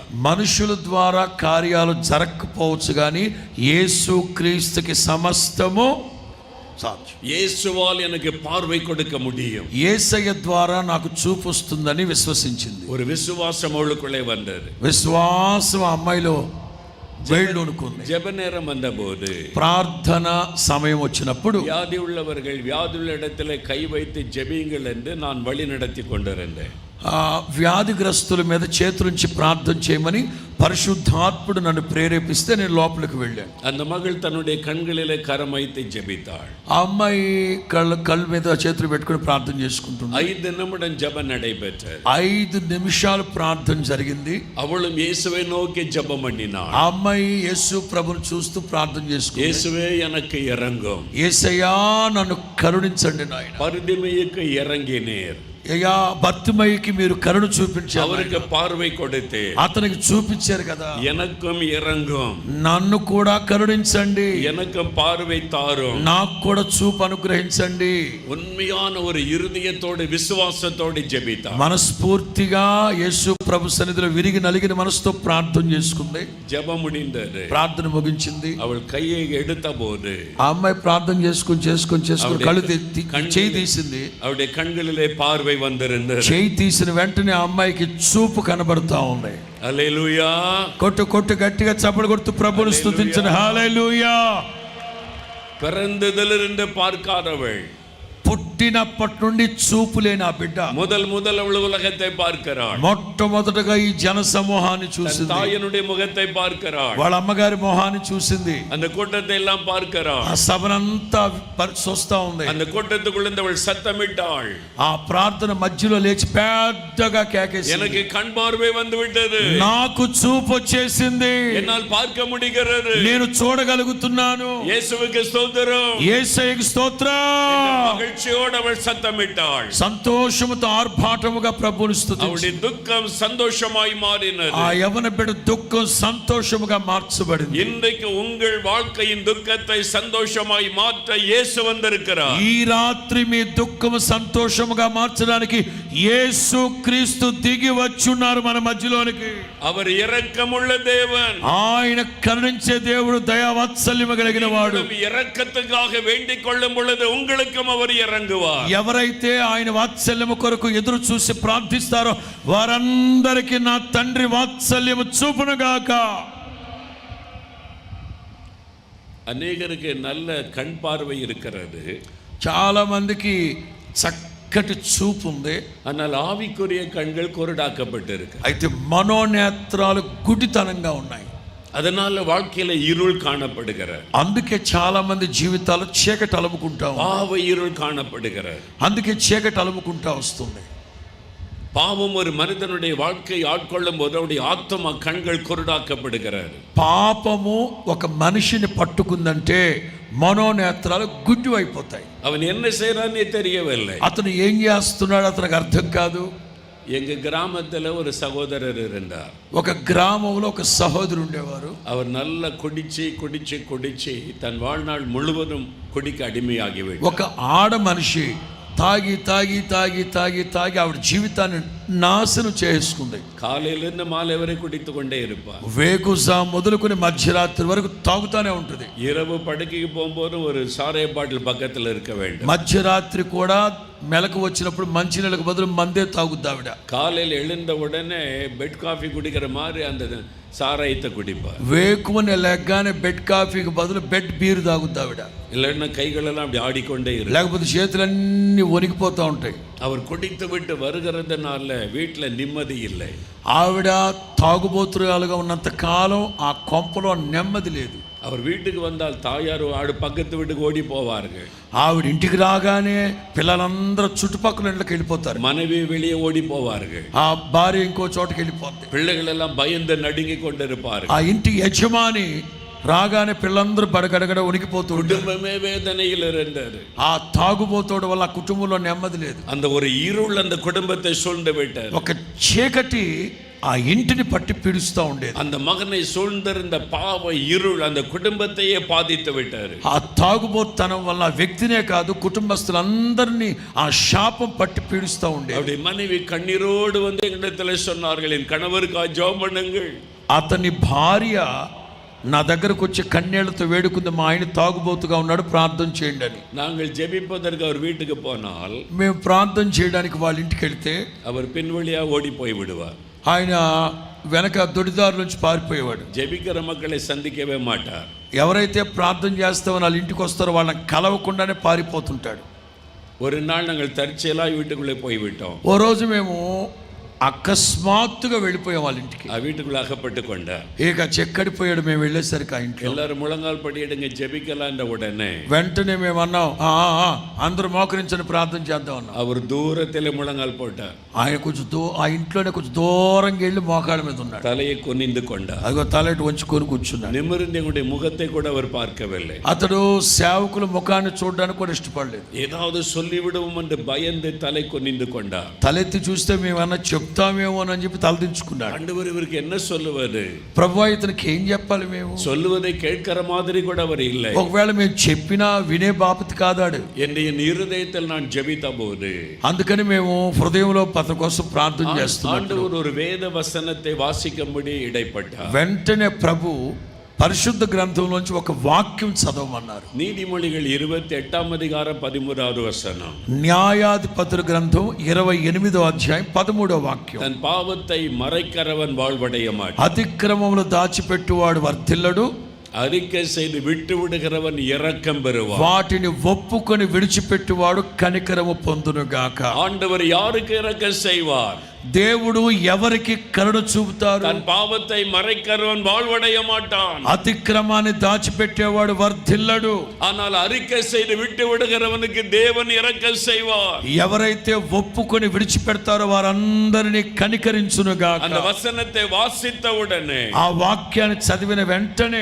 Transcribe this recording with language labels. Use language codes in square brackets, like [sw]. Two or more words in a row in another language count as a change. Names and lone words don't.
[te] మనుషుల ద్వారా కార్యాలు జరగకపోవచ్చు కానీ యేసు క్రీస్తుకి సమస్తము సాధ్యం. [ta] இயேசுவால் எனக்கு பார்வை கொடுக்க முடியும். [te] యేసయ్య ద్వారా నాకు చూపు వస్తుందని విశ్వసించింది. [ta] ஒரு விசுவாசம் அவளுக்குள்ளே வந்தது. [te] విశ్వాసం ఆ అమ్మాయిలో వేళ్ళూనుకుంది. [ta] ஜெப நேரம் வந்தபோது, [te] ప్రార్థన సమయం వచ్చినప్పుడు [ta] வியாதி உள்ளவர்கள் வியாதியுள்ள இடத்துல கை வைத்து ஜெபியுங்கள் என்று நான் வழி நடத்தி கொண்டிருந்தேன். [te] వ్యాధిగ్రస్తుల మీద చేతులుంచి ప్రార్థన చేయమని పరిశుద్ధాత్ముడు నన్ను ప్రేరేపిస్తే నేను లోపలికి వెళ్ళాను. [ta] அந்த மகள் தன்னுடைய கண்களிலே கரம் வைத்து ஜெபித்தாள். [te] ఆ అమ్మాయి కళ్ళ మీద చేతులు పెట్టుకుని ప్రార్థన చేసుకుంటుంది. [ta] 5 நிமிடம் ஜெபம் நடைபெற்றது. [te] 5 నిమిషాలు ప్రార్థన జరిగింది. [ta] அவளும் இயேசுவை நோக்கி ஜெபம் பண்ணினாள். [te] ఆ అమ్మాయి యేసు ప్రభువును చూస్తూ ప్రార్థన చేసుకుంది. [ta] இயேசுவே எனக்கு இறங்கும். [te] యేసయ్యా నన్ను కరుణించండి నాయన. [ta] பரிதிமைக்கு இறங்கினீர். [te] అయ్యా భర్తిమయ్యకి మీరు కరుణ చూపించారు. [ta] அவருக்கு பார்வை கொடுத்து [te] అతనికి చూపించారు కదా. [ta] எனக்கும் இறங்கும். [te] నన్ను కూడా కరుణించండి. [ta] எனக்கும் பார்வை தாரும். [te] నాకు కూడా చూపు అనుగ్రహించండి. [ta] உண்மையான ஒரு இருதயத்தோடு விசுவாசத்தோடு ஜெபித்தார். [te] మనస్ఫూర్తిగా యేసు ప్రభు సన్నిధిలో విరిగి నలిగిన మనసుతో ప్రార్థన చేసుకుంది. [ta] ஜெபம் முடிந்தது. [te] ప్రార్థన ముగించింది. [ta] அவள் கையை எடுத்த போது [te] ఆ అమ్మాయి ప్రార్థన చేసుకుని కళ్ళు చేయి తీసింది. [ta] அவருடைய கண்களிலே பார்வை வந்திருந்தது. [te] చేయి తీసిన వెంటనే ఆ అమ్మాయికి చూపు కనబడతా ఉంది. హల్లెలూయా. కొట్టు గట్టిగా చప్పలు కొడుతూ ప్రభువును స్తుతించండి. హల్లెలూయా. [ta] பிறந்ததிலிருந்து பார்க்காதவள், [te] పుట్టినప్పటి నుండి చూపు లేని ఆ బిడ్డ [ta] முதல் அவள் உலகத்தை பார்க்கிறாள். [te] మొట్టమొదటగా ఈ జన సమూహాన్ని చూసింది. [ta] தாயினுடைய முகத்தை பார்க்கிறாள். [te] వాళ్ళ అమ్మగారి మొహాన్ని చూసింది. [ta] அந்த கூட்டத்தை எல்லாம் பார்க்கிறாள். [te] ఆ సభనంతా చూస్తా ఉంది. [ta] அந்த கூட்டத்துக்குள்ள அவள் சத்தமிட்டாள். [te] ఆ ప్రార్థన మధ్యలో లేచి పెద్దగా కేకేసింది. [ta] எனக்கு கண் பார்வை வந்து விட்டது. [te] నాకు చూపు వచ్చేసింది. [ta] என்னால் பார்க்க முடிகிறது. [te] నేను చూడగలుగుతున్నాను. [ta] இயேசுவுக்கு ஸ்தோத்திரம். [te] యేసయ్యకి స్తోత్రం. [ta] மகிழ்ச்சியோடு மகிழ்ச்சியோடு அவள் சத்தமிட்டாள். [te] సంతోషముతో ఆర్భాటముగా ప్రభువుని స్తుతించి [ta] அவளுடைய துக்கம் சந்தோஷமாய் மாறினது. [te] ఆ యవన బిడ్డ దుఃఖం సంతోషముగా మార్చబడింది. [ta] இன்றைக்கு உங்கள் வாழ்க்கையின் துக்கத்தை சந்தோஷமாய் மாற்ற இயேசு வந்திருக்கிறார். [te] ఈ రాత్రి మీ దుఃఖము సంతోషముగా మార్చడానికి యేసు క్రీస్తు దిగి వచ్చున్నారు మన మధ్యలోనికి. [ta] அவர் இரக்கமுள்ள தேவன். [te] ఆయన కరుణించే దేవుడు, దయావాత్సల్యము కలిగిన వాడు. [ta] இரக்கத்துக்காக வேண்டிக் கொள்ளும் பொழுது உங்களுக்கும் அவர் இறங்குவார். [te] ఎవరైతే ఆయన వాత్సల్యము కొరకు ఎదురు చూసి ప్రార్థిస్తారో వారందరికీ నా తండ్రి వాత్సల్యము చూపునుగాక. [ta] அநேகருக்கு நல்ல கண் பார்வை இருக்கிறது, [te] చాలా మందికి చక్కటి చూపు ఉంది. [ta] ஆனால் ஆவிக்குரிய கண்கள் குருடாக்கப்பட்டிருக்கு. [te] అయితే మనోనేత్రాలు గుడితనంగా ఉన్నాయి. [ta] அதனால வாழ்க்கையில இருள் காணப்படுகிறது. [te] అందుకే చాలా మంది జీవితాలు చీకటి అలుముకుంటా [ta] பாவ இருள் காணப்படுகிறது. [te] అందుకే చీకటి అలుముకుంటా వస్తుంది. [ta] பாவம் ஒரு மனிதனுடைய வாழ்க்கை ஆட்கொள்ளும் போது அவருடைய ஆத்மா கண்கள் குருடாக்கப்படுகிறது. [te] పాపము ఒక మనిషిని పట్టుకుందంటే మనోనేత్రాలు గుడ్డి అయిపోతాయి. [ta] அவன் என்ன செய்யறானே தெரியவில்லை. [te] అతను ఏం చేస్తున్నాడు అతనికి అర్థం కాదు. [ta] எங்க கிராமத்துல ஒரு சகோதரர் இருந்தார். [te] ఒక గ్రామంలో ఒక సహోదరు ఉండేవారు. [ta] அவர் நல்லா குடிச்சு குடிச்சு குடிச்சு தன் வாழ்நாள் முழுவதும் குடிக்க அடிமையாகிவிட்டார். [te] ఒక ఆడ మనిషి తాగి తాగి తాగి తాగి తాగి ఆవిడ జీవితాన్ని నాశనం చేసుకుంది. [ta] காலையிலிருந்து மாலை வரை குடித்து கொண்டே இருப்பார். [te] వేకుజా మొదలుకొని మధ్యరాత్రి వరకు తాగుతానే ఉంటుంది. [ta] இரவு படுக்கைக்கு போகும்போது ஒரு சாராய பாட்டில் பக்கத்தில் இருக்க வேண்டும். [te] మధ్యరాత్రి కూడా మెలకు వచ్చినప్పుడు మంచినీళ్ళకు బదులు మందే తాగుద్ది ఆవిడ. [ta] காலையில் எழுந்த உடனே [en] bed coffee [ta] குடிக்கிற மாதிரி அந்த சாராயத்தை குடிப்பார். [te] వేకువని లెగ్గానే [en] bed coffeeki [te] బదులు [en] bed beer [te] తాగుద్ది ఆవిడ. [ta] இல்லைன்னா கைகளெல்லாம் அப்படி ஆடிக்கொண்டே இருக்கும். [te] లేకపోతే చేతులన్నీ వణికిపోతూ ఉంటాయి. [ta] அவர் குடித்து விட்டு வருகிறதுனால வீட்டில் நிம்மதி இல்லை. [te] ఆవిడ తాగుబోతురాలుగా ఉన్నంత కాలం ఆ కొంపలో నెమ్మది లేదు. [ta] அவர் வீட்டுக்கு வந்தால் தாயார் ஆடு பக்கத்து வீட்டுக்கு ஓடி போவார்கள். [te] ఆవిడ ఇంటికి రాగానే పిల్లలందరూ చుట్టుపక్కల ఇంట్లోకి వెళ్ళిపోతారు. [ta] மனைவி வெளியே ஓடி போவார்கள். [te] ఆ భార్య ఇంకో చోటకి వెళ్ళిపోతుంది. [ta] பிள்ளைகள் எல்லாம் பயந்து நடுங்கி கொண்டிருப்பார்கள். [te] ఆ ఇంటి యజమాని రాగానే పిల్లలందరూ బడగడగడ ఉనికిపోతూ [ta] குடும்பமே வேதனையில் இருந்தது. [te] ఆ తాగుబోతోడు వల్ల ఆ కుటుంబంలో నెమ్మది లేదు. [ta] அந்த ஒரு இருள் அந்த குடும்பத்தை சூழ்ந்து விட்டது. [te] ఒక చీకటి ఆ ఇంటిని పట్టి పీడిస్తూ ఉండేది. [ta] அந்த மகனை சூழ்ந்திருந்த பாவ இருள் அந்த குடும்பத்தையே பாதித்து விட்டாரு. [te] ఆ తాగుబోతనం వల్ల వ్యక్తినే కాదు కుటుంబస్తులందరినీ ఆ శాపం పట్టి పీడిస్తూ ఉండేది. [ta] அவருடைய மனைவி கண்ணீரோடு வந்து எங்களிடத்துல சொன்னார்கள், என் கணவருக்கா ஜெபம் பண்ணுங்கள். [te] అతని భార్య నా దగ్గరకు వచ్చి కన్నీళ్లతో వేడుకుంది, మా ఆయన తాగుబోతుగా ఉన్నాడు, ప్రార్థన చేయండి అని. [ta] நாங்கள் ஜெபிப்பதற்கு அவர் வீட்டுக்கு போனால் [te] మేము ప్రార్థన చేయడానికి వాళ్ళ ఇంటికి వెళ్తే [ta] அவர் பின்வழியா ஓடி போய் விடுவார். [te] ఆయన వెనక దొడిదారు నుంచి పారిపోయేవాడు. [ta] ஜெபிக்கிற மக்களை சந்திக்கவே மாட்டார். [te] ఎవరైతే ప్రార్థన చేస్తామో వాళ్ళ ఇంటికి వస్తారో వాళ్ళని కలవకుండానే పారిపోతుంటాడు. [ta] ஒரு நாள் நாங்கள் தற்செயலாக வீட்டுக்குள்ளே போய்விட்டோம். [te] ఓ రోజు మేము అకస్మాత్తుగా వెళ్ళిపోయాం వాళ్ళ ఇంటికి. [ta] ఆ வீட்டுக்குள்ள அகப்பட்டு கொண்டார். [te] ఇక చెక్కడిపోయాడు. మేము వెళ్ళేసరికి ఆ ఇంట్లో [ta] எல்லாரும் முழங்கால் படியிடுங்க ஜெபிக்கலான்ற உடனே [te] వెంటనే మేము అన్నాం, అందరూ మోకరించని ప్రార్థన చేద్దాం అన్నాం. [ta] அவர் தூரத்தில் முழங்கால் போட்டார். [te] ఆయన కొంచెం ఆ ఇంట్లోనే కొంచెం దూరంగా వెళ్ళి మోకాళ్ళ మీద ఉన్నాడు. [ta] தலையை குனிந்து கொண்டார். [te] అదిగో తలెటు వంచుకొని కూర్చున్నాడు. [ta] நிமிர்ந்து எங்களுடைய முகத்தை கூட அவர் பார்க்கவில்லை. [te] అతడు సేవకుల ముఖాన్ని చూడడానికి కూడా ఇష్టపడలేదు. [ta] ஏதாவது சொல்லிவிடுவோம் என்று பயந்து தலை குனிந்து கொண்டார். [te] తలెత్తి చూస్తే మేమన్నా చెప్తామేమో అని చెప్పి తలదించుకున్నాడు. [ta] ஆண்டவர் இவருக்கு என்ன சொல்லுவது? [te] ప్రభువా ఇతనికి ఏం చెప్పాలి? మేము [ta] சொல்லுவதை கேட்கிற மாதிரி கூட அவர் இல்லை. [te] ఒకవేళ మేము చెప్పినా వినే బాపతి కాదాడు. [ta] என் இருதயத்தில் நான் ஜெபித்த போது [te] అందుకని మేము హృదయంలో అతని కోసం ప్రార్థన చేస్తున్నాం. [ta] ஆண்டவர் ஒரு வேத வசனத்தை வாசிக்கும்படி இடைப்பட்டார். [te] వెంటనే ప్రభు పరిశుద్ధ గ్రంథంలోంచి ఒక వాక్యం చదవమన్నారు. [ta] நீதிமொழிகள் 28 அதிகாரம் 13வது வசனம். [te] న్యాయాధిపతుల గ్రంథం 28వ అధ్యాయం 13వ వాక్యం. [ta] தன் பாவத்தை மறைக்கிறவன் வாழ்வடைய மாட்டான். [te] అతిక్రమములు దాచిపెట్టువాడు వర్ధిల్లడు, [ta] அறிக்கை செய்து விட்டு விடுகிறவன் இரக்கம் பெறுவான். [te] వాటిని ఒప్పుకొని విడిచిపెట్టువాడు కనికరము పొందునుగాక. [ta] ஆண்டவர் யாருக்கு இரக்கம் செய்வார்? [te] దేవుడు ఎవరికి కరుణ చూపుతారు? [ta] தன் பாவத்தை மறைக்கிறவன் வாழ்வடைய மாட்டான். [te] అతిక్రమాన్ని దాచిపెట్టేవాడు వర్ధిల్లడు. [ta] ஆனால் அறிக்கை செய்து விட்டு விடுகிறவனுக்கு தேவன் இரக்கம் செய்வார். [te] ఎవరైతే ఒప్పుకొని విడిచిపెడతారో వారందరినీ కనికరించునుగాక. [ta] அந்த வசனத்தை வாசித்தவுடனே, [te] ఆ వాక్యాన్ని చదివిన వెంటనే